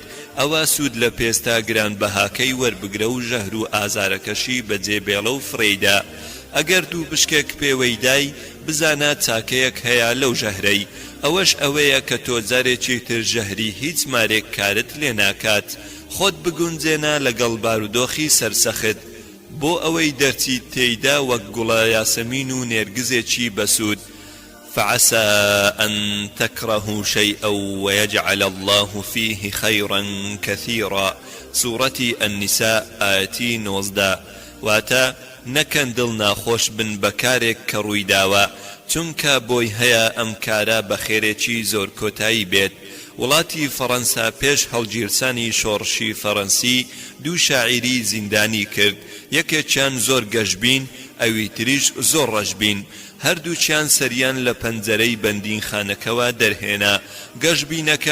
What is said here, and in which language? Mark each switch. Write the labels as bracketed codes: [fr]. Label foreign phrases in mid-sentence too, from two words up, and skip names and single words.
[ckb] ئەوە سوود لە پێستا گرانبەهاکەی وەربگرە و ژەهر و ئازارەکەشی بەجێبێڵە و فڕێیدا ئەگەر دوو بشکێک پێوەی دای بزانە چاکەیەک هەیە لەو ژەهرەی ئەوەش ئەوەیە کە تۆ جارێکی تر ژەهری هیچ مارێک کارت لێ ناکات خۆت بگونجێنە لەگەڵ بارودۆخی سەرسەخت بۆ ئەوەی دەرچیت تێیدا وەک گوڵە یاسەمین و نێرگزێکی بەسوود [ar] فعسى أن تكرهوا شيئا ويجعل الله فيه خيرا كثيرا سورة النساء آية 19 [ckb] واتا نەکەن دڵ ناخۆش بن بەکارێک کە ڕوویداوە چونکە بۆی هەیە ئەم کارە بە خێرێکی زۆر کۆتایی بێت وڵاتی فەڕەنسا پێش هەڵگیرسانی شۆڕشی فەڕەنسی دوو شاعیری زیندانی کرد یەکێکیان زۆر گەشبین ئەوی تریش زۆر ڕەشبین هەردووچیان سەریان لە پەنجەرەی بەندین خانەکەوە دەرهێنا گەشبینەکە